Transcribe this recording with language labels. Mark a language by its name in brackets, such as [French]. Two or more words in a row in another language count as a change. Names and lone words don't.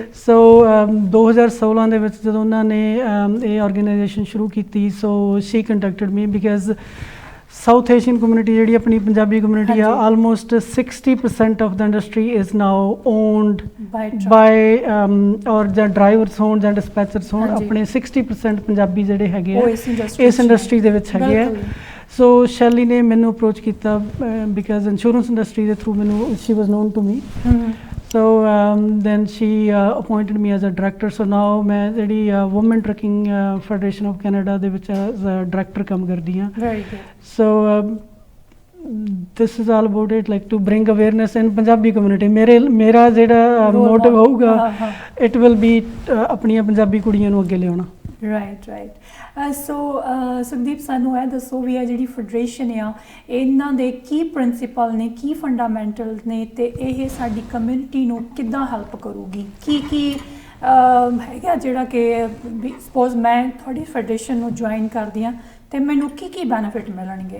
[Punjabi] ਸੋ 2016 ਦੇ ਵਿੱਚ ਜਦੋਂ ਉਹਨਾਂ ਨੇ ਇਹ ਆਰਗੇਨਾਈਜੇਸ਼ਨ ਸ਼ੁਰੂ ਕੀਤੀ, [English] So she contacted me because South Asian community [Punjabi] ਜਿਹੜੀ ਆਪਣੀ ਪੰਜਾਬੀ ਕਮਿਊਨਿਟੀ ਆ, [English] Almost 60% of the industry is now owned by [Punjabi] ਔਰ ਜਾਂ ਡਰਾਈਵਰਸ ਹੋਣ ਜਾਂ ਡਿਸਪੈਚਰਸ ਹੋਣ, ਆਪਣੇ 60% ਪੰਜਾਬੀ ਜਿਹੜੇ ਹੈਗੇ ਆ ਇਸ ਇੰਡਸਟਰੀ ਦੇ ਵਿੱਚ ਹੈਗੇ ਆ। ਸੋ ਸ਼ੈਲੀ ਨੇ ਮੈਨੂੰ ਅਪਰੋਚ ਕੀਤਾ [English] because insurance industry [Punjabi] ਦੇ ਥਰੂ ਮੈਨੂੰ [English] she was known to me. So then she appointed me as a director. So now [Punjabi] मैं ਜਿਹੜੀ Women Trucking Federation of Canada ਦੇ ਵਿੱਚ [English] as a director [Punjabi] ਕੰਮ ਕਰਦੀ ਹਾਂ। [English] Very good. So this is all about it, like to bring awareness in Punjabi community. [Punjabi] ਮੇਰਾ ਜਿਹੜਾ motive ਹੋਊਗਾ, [English] it will be [Punjabi] ਆਪਣੀਆਂ ਪੰਜਾਬੀ ਕੁੜੀਆਂ ਨੂੰ ਅੱਗੇ ਲਿਆਉਣਾ। [English] Right so [Punjabi] ਸੁਖਦੀਪ, ਸਾਨੂੰ ਇਹ ਦੱਸੋ ਵੀ ਇਹ ਜਿਹੜੀ ਫੈਡਰੇਸ਼ਨ ਆ, ਇਹਨਾਂ ਦੇ ਕੀ ਪ੍ਰਿੰਸੀਪਲ ਨੇ, ਕੀ ਫੰਡਾਮੈਂਟਲ ਨੇ, ਤੇ ਇਹ ਸਾਡੀ ਕਮਿਊਨਿਟੀ ਨੂੰ ਕਿੱਦਾਂ ਹੈਲਪ ਕਰੂਗੀ? ਕੀ ਹੈਗਾ ਜਿਹੜਾ ਕਿ ਸਪੋਜ਼ ਮੈਂ ਤੁਹਾਡੀ ਫੈਡਰੇਸ਼ਨ ਨੂੰ ਜੁਆਇਨ ਕਰਦੀ ਹਾਂ ਤੇ ਮੈਨੂੰ ਕੀ ਬੈਨੀਫਿਟ ਮਿਲਣਗੇ?